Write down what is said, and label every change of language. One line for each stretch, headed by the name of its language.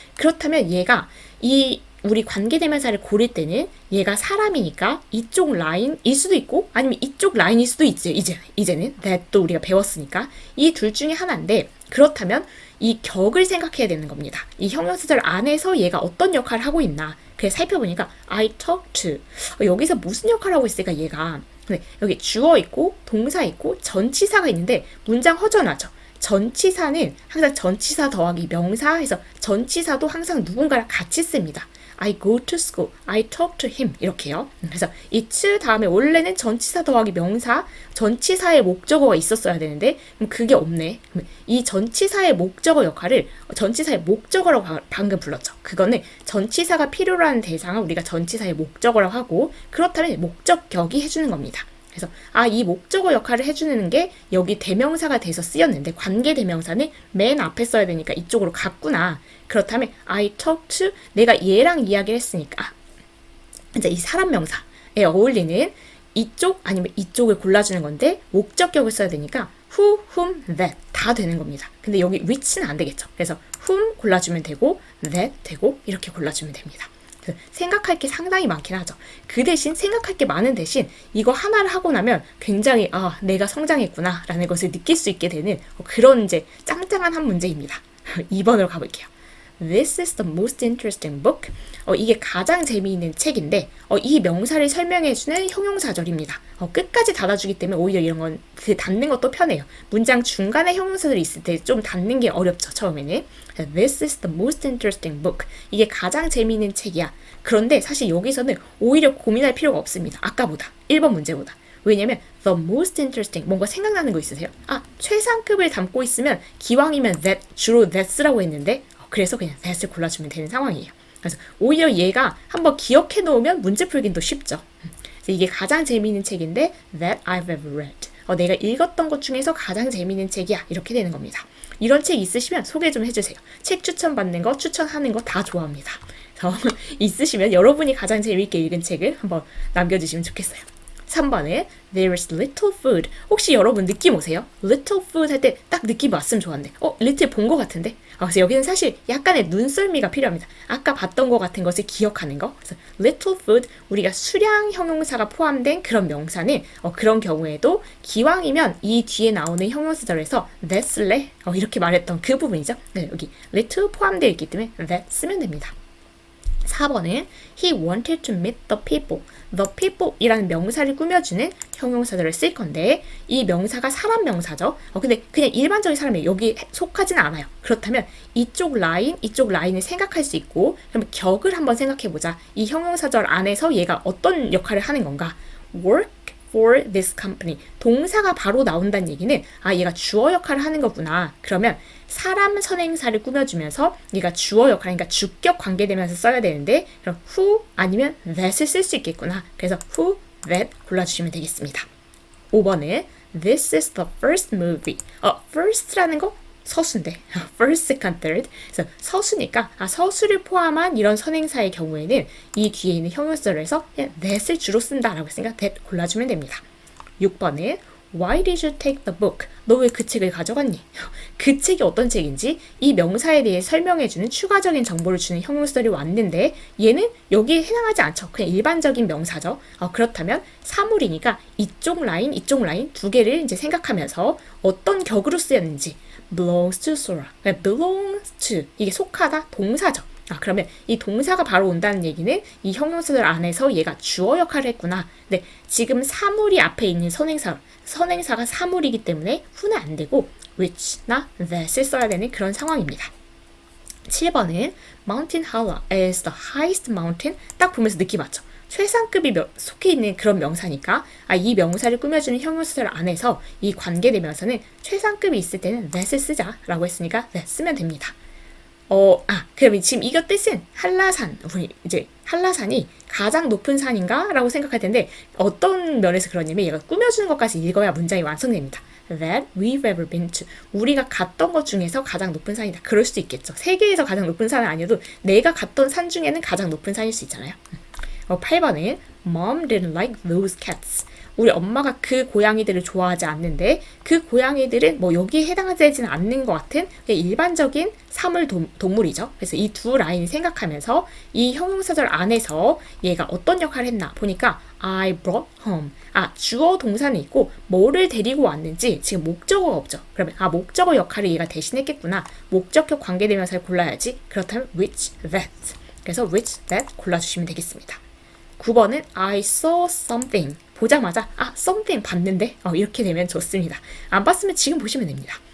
Korean: 그렇다면 얘가 우리 관계대명사를 고를 때는 얘가 사람이니까 이쪽 라인일 수도 있고 아니면 이쪽 라인일 수도 있지. 이제는 that도 우리가 배웠으니까 이 둘 중에 하나인데 그렇다면 이 격을 생각해야 되는 겁니다. 이 형용사절 안에서 얘가 어떤 역할을 하고 있나.
English: 그래서 살펴보니까 I talked to.
Korean: 여기서 무슨 역할을 하고 있을까 얘가. 네, 여기 주어 있고 동사 있고 전치사가 있는데 문장 허전하죠. 전치사는 항상 전치사 더하기 명사 해서 전치사도 항상 누군가랑 같이 씁니다.
English: I go to school, I talk to him
Korean: 이렇게요. 그래서 이 to 다음에 원래는 전치사 더하기 명사, 전치사의 목적어가 있었어야 되는데 그게 없네. 이 전치사의 목적어 역할을 전치사의 목적어라고 방금 불렀죠. 그거는 전치사가 필요로 하는 대상을 우리가 전치사의 목적어라고 하고 그렇다면 목적격이 해주는 겁니다. 그래서 이 목적어 역할을 해주는 게 여기 대명사가 돼서 쓰였는데 관계대명사는 맨 앞에 써야 되니까 이쪽으로 갔구나. 그렇다면
English: I talk to
Korean: 내가 얘랑 이야기를 했으니까 이제 이 사람 명사에 어울리는 이쪽 아니면 이쪽을 골라주는 건데 목적격을 써야 되니까 who, whom, that 다 되는 겁니다. 근데 여기 which는 안 되겠죠. 그래서 whom 골라주면 되고 that 되고 이렇게 골라주면 됩니다. 생각할 게 상당히 많긴 하죠. 그 대신 생각할 게 많은 대신 이거 하나를 하고 나면 굉장히 내가 성장했구나 라는 것을 느낄 수 있게 되는 그런 이제 짱짱한 한 문제입니다. 2번으로 가볼게요.
English: This is the most interesting book.
Korean: 이게 가장 재미있는 책인데 이 명사를 설명해주는 형용사절입니다. 끝까지 닫아주기 때문에 오히려 이런 건 그 닫는 것도 편해요. 문장 중간에 형용사들이 있을 때 좀 닫는 게 어렵죠. 처음에는.
English: This is the most interesting book.
Korean: 이게 가장 재미있는 책이야. 그런데 사실 여기서는 오히려 고민할 필요가 없습니다. 아까보다. 1번 문제보다. 왜냐면 the most interesting 뭔가 생각나는 거 있으세요? 최상급을 담고 있으면 기왕이면 that 주로 that라고 했는데 그래서 그냥 that을 골라주면 되는 상황이에요. 그래서 오히려 얘가 한번 기억해 놓으면 문제 풀긴 더 쉽죠. 그래서 이게 가장 재미있는 책인데
English: that I've ever read.
Korean: 내가 읽었던 것 중에서 가장 재미있는 책이야. 이렇게 되는 겁니다. 이런 책 있으시면 소개 좀 해주세요. 책 추천받는 거, 추천하는 거 다 좋아합니다. 그래서 있으시면 여러분이 가장 재미있게 읽은 책을 한번 남겨주시면 좋겠어요. 3번에
English: There is little food.
Korean: 혹시 여러분 느낌 오세요? little food 할 때 딱 느낌 왔으면 좋았는데 little 본 것 같은데? 그래서 여기는 사실 약간의 눈썰미가 필요합니다. 아까 봤던 것 같은 것을 기억하는 거. 그래서 little food, 우리가 수량 형용사가 포함된 그런 명사는 그런 경우에도 기왕이면 이 뒤에 나오는 형용사절에서 that 쓸래? 이렇게 말했던 그 부분이죠. 네, 여기 little 포함되어 있기 때문에 that 쓰면 됩니다. 4번은
English: He wanted to meet the people.
Korean: The people 이라는 명사를 꾸며주는 형용사들을 쓸 건데 이 명사가 사람 명사죠. 근데 그냥 일반적인 사람이 여기 속하지는 않아요. 그렇다면 이쪽 라인을 생각할 수 있고 그럼 격을 한번 생각해보자. 이 형용사절 안에서 얘가 어떤 역할을 하는 건가?
English: Work for this company.
Korean: 동사가 바로 나온다는 얘기는 얘가 주어 역할을 하는 거구나. 그러면 사람 선행사를 꾸며주면서 얘가 주어 역할, 그러니까 주격 관계되면서 써야 되는데 그럼 who 아니면 that을 쓸 수 있겠구나. 그래서 who, that 골라주시면 되겠습니다. 5번은
English: This is the first movie. first라는 거
Korean: 서수인데
English: first, second, third.
Korean: 그래서 서수니까 서수를 포함한 이런 선행사의 경우에는 이 뒤에 있는 형용사절에서 그냥 that을 주로 쓴다라고 했으니까 that 골라주면 됩니다. 6번은
English: Why did you take the book?
Korean: 너 왜 그 책을 가져갔니? 그 책이 어떤 책인지 이 명사에 대해 설명해주는 추가적인 정보를 주는 형용사들이 왔는데 얘는 여기에 해당하지 않죠. 그냥 일반적인 명사죠. 그렇다면 사물이니까 이쪽 라인 두 개를 이제 생각하면서 어떤 격으로 쓰였는지
English: belongs to Sora.
Korean: belongs to 이게 속하다 동사죠. 그러면 이 동사가 바로 온다는 얘기는 이 형용사들 안에서 얘가 주어 역할을 했구나. 근데 지금 사물이 앞에 있는 선행사가 사물이기 때문에 who는 안 되고 which나 that을 써야 되는 그런 상황입니다. 7번은
English: Mountain Hala is the highest mountain.
Korean: 딱 보면서 느낌 왔죠? 최상급이 속해 있는 그런 명사니까 이 명사를 꾸며주는 형용사들 안에서 이 관계되면서는 최상급이 있을 때는 that을 쓰자라고 했으니까 that 쓰면 됩니다. 그럼 지금 이거 뜻은 한라산이 가장 높은 산인가? 라고 생각할 텐데 어떤 면에서 그러냐면 얘가 꾸며주는 것까지 읽어야 문장이 완성됩니다.
English: That we've ever been to.
Korean: 우리가 갔던 것 중에서 가장 높은 산이다. 그럴 수도 있겠죠. 세계에서 가장 높은 산은 아니어도 내가 갔던 산 중에는 가장 높은 산일 수 있잖아요. 8번은
English: Mom didn't like those cats.
Korean: 우리 엄마가 그 고양이들을 좋아하지 않는데 그 고양이들은 여기에 해당되지는 않는 것 같은 일반적인 사물 동물이죠. 그래서 이 두 라인을 생각하면서 이 형용사절 안에서 얘가 어떤 역할을 했나 보니까
English: I brought home.
Korean: 주어 동사는 있고 뭐를 데리고 왔는지 지금 목적어가 없죠. 그러면 목적어 역할을 얘가 대신했겠구나. 목적격 관계대명사를 골라야지. 그렇다면 which, that. 그래서 which, that 골라주시면 되겠습니다. 9번은
English: I saw something.
Korean: 보자마자 something 봤는데 이렇게 되면 좋습니다. 안 봤으면 지금 보시면 됩니다.